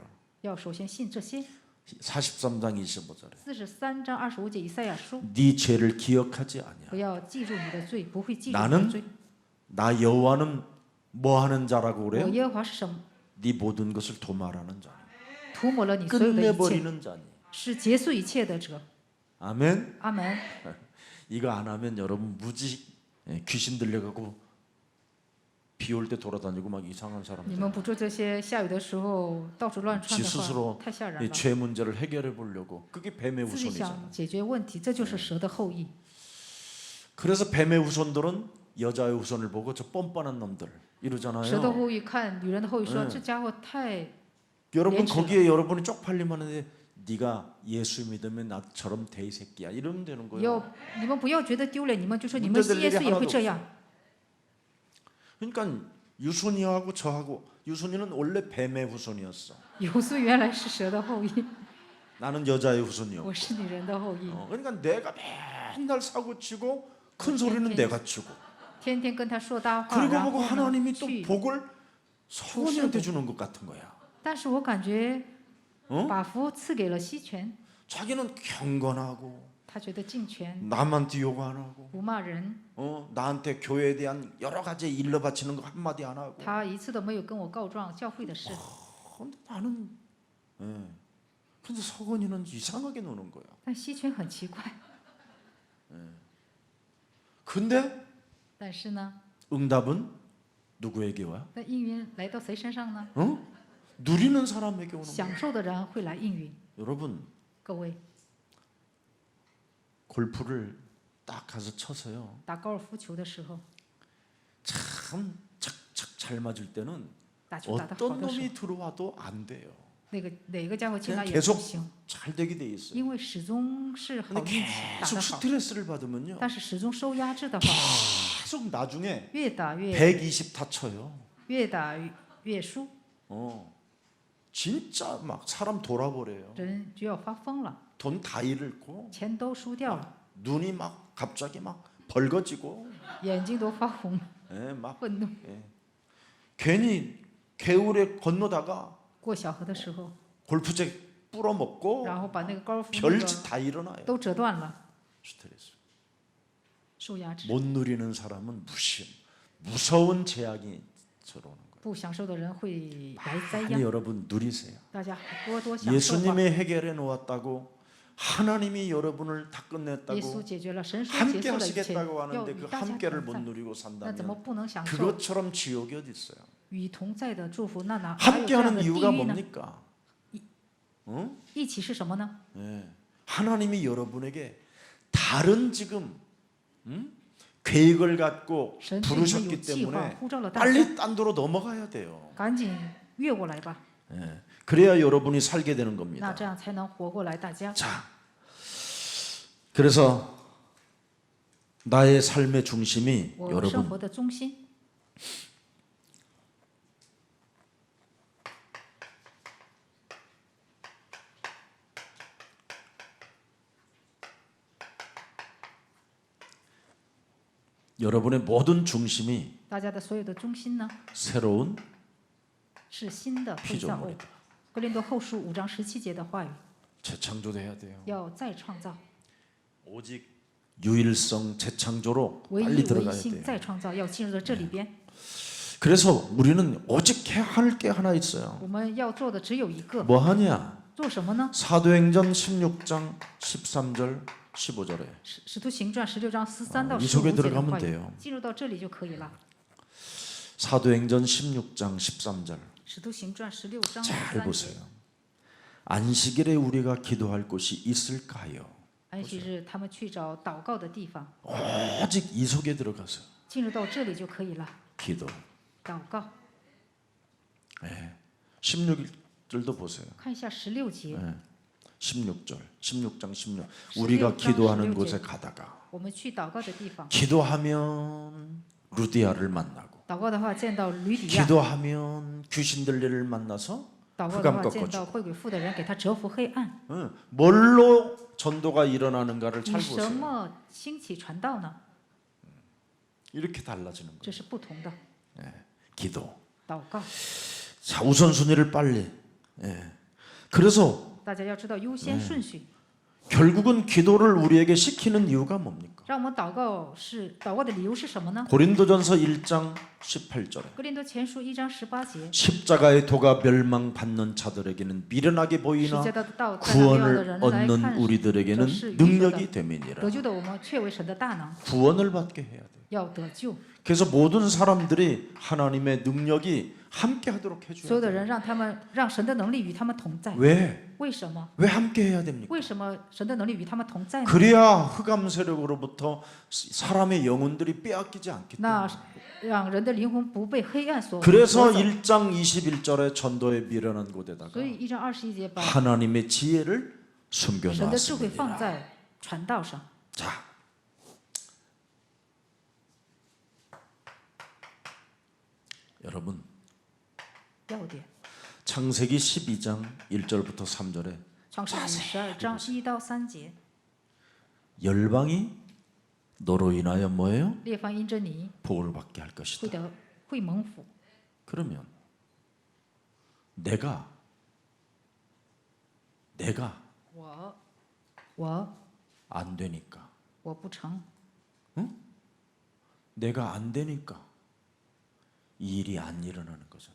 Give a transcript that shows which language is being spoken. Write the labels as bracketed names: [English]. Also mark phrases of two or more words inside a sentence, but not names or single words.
[Chinese] 要首先信这些。 [Korean] 43장 25절에 [Chinese] 43 章25节以赛亚书， [Korean] 네 죄를 기억하지 아니야. [Chinese] 不要记住你的罪，不会记住你 [Korean] 나는 [Chinese] 的罪。 [Korean] 나 여호와는 뭐 하는 자라고 [Chinese] 我 [Korean] 그래요? [Chinese] 耶和华是什么？ [Korean] 네 모든 것을 도말하는 자. [Chinese] 涂抹了你所有的一切， [Korean] 끝내버리는 자니. [Chinese] 是结束一切的者。 [Korean] 아멘. [Chinese] 阿门。 [Korean] 이거 안 하면 여러분 무지 귀신 들려가고 비 올 때 돌아다니고 막 이상한 [Chinese] 你 [Korean] 사람들. [Chinese] 们不做这些，下雨的时候到处乱窜 [Korean] 지 [Chinese] 的 [Korean] 스스로 [Chinese] 话，太吓人 [Korean] 이 [Chinese] 了。 [Korean] 죄 문제를 해결해 보려고 그게 뱀의 [Chinese] 自己 [Korean] 후손이잖아. [Chinese] 想解决问题，这就是蛇的后裔。 [Korean] 그래서 뱀의 후손들은 여자의 후손을 보고 저 뻔뻔한 놈들 [Chinese] 蛇的 [Korean] 이러잖아요. [Chinese] 后裔看女人的后裔说：“ 嗯这家伙太 [Korean] 여러분 렌치다. 거기에 여러분이 쪽팔리면 하는데 네가 예수 믿으면 나처럼 돼 이 새끼야 이러면 되는 [Chinese] 要 [Korean] 거예요. [Chinese] 你们不要觉得丢脸，你们就说你 [Korean] 문제 [Chinese] 们信 [Korean] 될 [Chinese] 耶 [Korean] 일이 [Chinese] 稣也会 [Korean] 하나도 [Chinese] 这样。 [Korean] 그러니까 유순이하고 저하고 유순이는 원래 뱀의 후손이었어. [Chinese] 有素原来是蛇的后裔， [Korean] 나는 여자의 후손이요. [Chinese] 我是女人的后裔， [Korean] 그러니까 내가 맨날 사고 치고 큰 소리는 내가 치고 [Chinese] 天天跟他说大话， [Korean] 그리고 [Chinese] 然后 [Korean] 보고 [Chinese] 呢 [Korean] 하나님이 또 [Chinese] 去。 [Korean] 복을 성원이한테 주는 것 같은 거야. [Chinese] 但是我感觉 [Korean] 어? [Chinese] 把福赐给了西泉， [Korean] 자기는 경건하고 [Chinese] 他觉得敬权 [Korean] 남한테 욕 안 하고 [Chinese] 不骂人， [Korean] 나한테 교회에 대한 여러 가지 일러 바치는 거 한마디 안 하고 [Chinese] 他一次都没有跟我告状教会的事。 [Korean] 근데 나는 근데 서건이는 이상하게 노는 거야. [Chinese] 但西群很奇怪， [Korean] 근데 [Chinese] 但是呢， [Korean] 응답은 누구에게 와? [Chinese] 那应允来到谁身上呢？ [Korean] 누리는 사람에게 오는 거야. [Chinese] 享受的人会来应允。 [Korean] 여러분 [Chinese] 各位， [Korean] 골프를 딱 가서 쳐서요. [Chinese] 打高尔夫球的时候， [Korean] 참 착착 잘 맞을 때는 [Chinese] 打球打得好 [Korean] 어떤 [Chinese] 的时候， [Korean] 놈이 들어와도 안 돼요. [Chinese] 那个哪个家伙进来 [Korean] 그냥 [Chinese] 也不 [Korean] 계속 [Chinese] 行， [Korean] 잘 되게 돼 있어요. [Chinese] 因为始终是好 [Korean] 근데 [Chinese] 运气，打 [Korean] 계속 [Chinese] 得好。 [Korean] 스트레스를 받으면요. [Chinese] 但是始终受压制的话， [Korean] 계속 나중에 [Chinese] 越打越 [Korean] 120타 쳐요. [Chinese] 越打越输， [Korean] 진짜 막 사람 돌아버려요. [Chinese] 人就要发疯了， [Korean] 돈 다 잃고 [Chinese] 钱都输掉了， [Korean] 눈이 막 갑자기 막 벌거지고 [Chinese] 眼睛都发红， [Korean] 막 [Chinese] 愤怒。 [Korean] 괜히 개울에 건너다가 [Chinese] 过小河的时候， [Korean] 골프채 뿌려먹고 [Chinese] 然后把那个高尔夫那 [Korean] 별짓 [Chinese] 个 [Korean] 다 일어나요. [Chinese] 都折断了， [Korean] 스트레스. [Chinese] 受压制。 [Korean] 못 누리는 사람은 무서운 재앙이 들어오는 거예요. [Chinese] 不享受的人会来灾 [Korean] 아니 [Chinese] 殃， [Korean] 여러분 누리세요. [Chinese] 大家多多享受吧。 [Korean] 예수님이 해결해 놓았다고 하나님이 여러분을 다 [Chinese] 耶稣 [Korean] 끝냈다고 [Chinese] 解决了，神说 [Korean] 함께 [Chinese] 结束了一切， [Korean] 하시겠다고 [Chinese] 要 [Korean] 하는데 [Chinese] 与 [Korean] 그 [Chinese] 大家 [Korean] 함께를 [Chinese] 同 [Korean] 못 [Chinese] 在， [Korean] 누리고 [Chinese] 那怎么 [Korean] 산다면 [Chinese] 不能享受 [Korean] 그것처럼 지옥이 어디 있어요? [Chinese] 与同在的祝福？那哪还有这样 [Korean] 함께하는 [Chinese] 的地 [Korean] 이유가 [Chinese] 狱呢？ [Korean] 뭡니까? [Chinese] 一起是什么呢？ [Korean] 하나님이 여러분에게 다른 지금 계획을 갖고 [Chinese] 神对你们有 [Korean] 부르셨기 [Chinese] 计划， [Korean] 때문에 [Chinese] 呼召了大家， [Korean] 빨리 딴 데로 넘어가야 돼요. [Chinese] 赶紧越过来吧， [Korean] 그래야 여러분이 살게 되는 [Chinese] 那 [Korean] 겁니다. [Chinese] 这样才能活过来。大家， [Korean] 자, 그래서 나의 삶의 중심이 [Chinese] 我生 [Korean] 여러분 [Chinese] 活的中心， [Korean] 여러분의 모든 중심이 [Chinese] 大家的所有的中心呢， [Korean] 새로운 [Chinese] 是新的被造物。 [Korean] 피조물이다. [Chinese] 格林多后书5章17节的话语， [Korean] 재창조돼야 돼요. [Chinese] 要再创造， [Korean] 오직 유일성 재창조로 [Chinese] 唯 [Korean] 빨리 [Chinese] 一唯 [Korean] 들어가야 [Chinese] 心 [Korean] 돼요. [Chinese] 再创造，要进入到这里边。 [Korean] 그래서 우리는 오직 해야 할 게 하나 있어요. [Chinese] 我们要做的只有一个， [Korean] 뭐 하냐? [Chinese] 做什么呢？ [Korean] 사도행전 16장 13절 15절에 [Chinese] 使徒行传16章13到 [Korean] 이 속에 [Chinese] 15 节的 [Korean] 들어가면 [Chinese] 话语， [Korean] 돼요. [Chinese] 进入到这里就可以了。 [Korean] 사도행전 16장 13절 [Chinese] 使徒行传16章 [Korean] 잘 [Chinese] 13节， [Korean] 보세요. 안식일에 우리가 기도할 곳이 있을까요? [Chinese] 安息日他们去找祷告的地方， [Korean] 오직 이 속에 들어가서 [Chinese] 进入到这里就可以了。 [Korean] 기도. [Chinese] 祷告， [Korean] 16절도 보세요. [Chinese] 看一下16节， [Korean] 16절, 16장 16. 16장 우리가 기도하는 16 곳에 가다가 [Chinese] 我们去祷告的地方， [Korean] 기도하면 루디아를 만나고 [Chinese] 祷告的话见到吕底亚， [Korean] 기도하면 귀신 들리를 만나서 [Chinese] 祷告的 [Korean] 흑암 [Chinese] 话见 [Korean] 꺾어주고 [Chinese] 到会鬼附的人，给他折服黑暗。 [Korean] 뭘로 전도가 일어나는가를 [Chinese] 以 [Korean] 잘 [Chinese] 什 [Korean] 보세요. [Chinese] 么兴起传道呢？ [Korean] 이렇게 달라지는 거예요. [Chinese] 这是不同的。 [Korean] 기도. [Chinese] 祷告， [Korean] 자, 우선순위를 빨리. 그래서 [Chinese] 大家要知道优先顺序。 [Korean] 결국은 기도를 우리에게 시키는 이유가 뭡니까? [Chinese] 让我们祷告的理由是什么呢？ [Korean] 고린도전서 1장 18절에 [Chinese] 格林多前书1章18节， [Korean] 십자가의 도가 멸망받는 자들에게는 미련하게 [Chinese] 十 [Korean] 보이나 [Chinese] 字架的道在那样的 [Korean] 구원을 [Chinese] 人来 [Korean] 얻는 [Chinese] 看， [Korean] 우리들에게는 능력이 됨이니라. [Chinese] 得救的我们却为神的大能， [Korean] 구원을 받게 해야 돼. [Chinese] 要得救。 [Korean] 그래서 모든 사람들이 하나님의 능력이 함께 하도록 [Chinese] 所有 [Korean] 해줘야 [Chinese] 的 [Korean] 돼. [Chinese] 人让神的能力与他们同在。 [Korean] 왜? [Chinese] 为什么？ [Korean] 왜 함께 해야 됩니까? [Chinese] 为什么神的能力与他们同在呢？ [Korean] 그래야 흑암 세력으로부터 사람의 영혼들이 빼앗기지 않기 [Chinese] 那 [Korean] 때문에. [Chinese] 让人的灵魂不被黑暗所 [Korean] 그래서 [Chinese] 夺走。 [Korean] 1장 21절에 전도에 미련한 곳에다가 [Chinese] 所以1章21节把 [Korean] 하나님의 지혜를 [Chinese] 神的智慧放 [Korean] 숨겨놨습니다. [Chinese] 在传道上。 [Korean] 자, 여러분 [Chinese] 要点， [Korean] 창세기 12장 1절부터 3절에 [Chinese] 创世纪12章1到3节， [Korean] 열방이 너로 인하여 뭐예요? [Chinese] 列方因着你 [Korean] 복을 받게 할 것이다. [Chinese] 会蒙福。 [Korean] 그러면 내가 [Chinese] 我 [Korean] 안 되니까. [Chinese] 我不成， [Korean] 내가 안 되니까 이 일이 안 일어나는 거잖아.